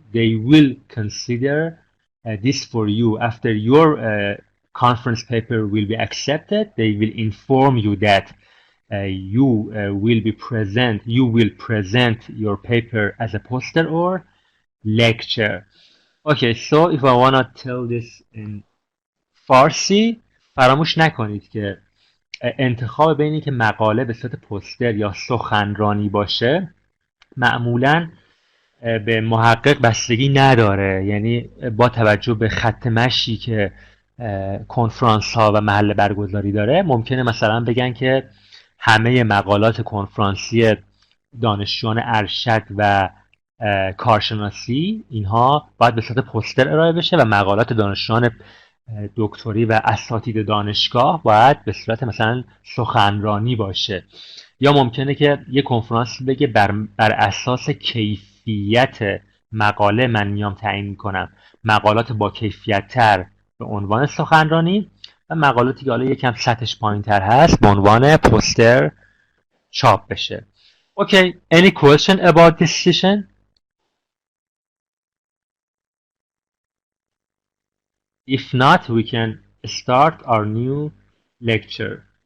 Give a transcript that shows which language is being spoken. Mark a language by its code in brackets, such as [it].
[en] They will consider this for you after your conference paper will be accepted. They will inform you that you will present your paper as a poster or lecture. Okay, so if I want to tell this in [fa] فارسی، فراموش نکنید که انتخاب بین که مقاله به صورت پوستر یا سخنرانی باشه معمولا به محقق بستگی نداره. یعنی با توجه به خط مشی که کنفرانس ها و محل برگزاری داره ممکنه مثلا بگن که همه مقالات کنفرانسی دانشجویان ارشد و کارشناسی اینها باید به صورت پوستر ارائه بشه و مقالات دانشجویان دکتری و اساتید دانشگاه باید به صورت مثلا سخنرانی باشه. یا ممکنه که یه کنفرانس بگه بر اساس کیفیت مقاله من میام تعیین میکنم مقالات با کیفیت تر به عنوان سخنرانی و مقالاتی که حالا یکم سطحش پایین تر هست به عنوان پوستر چاپ بشه. [en] Okay, any question about this session? If not, we can start our new lecture.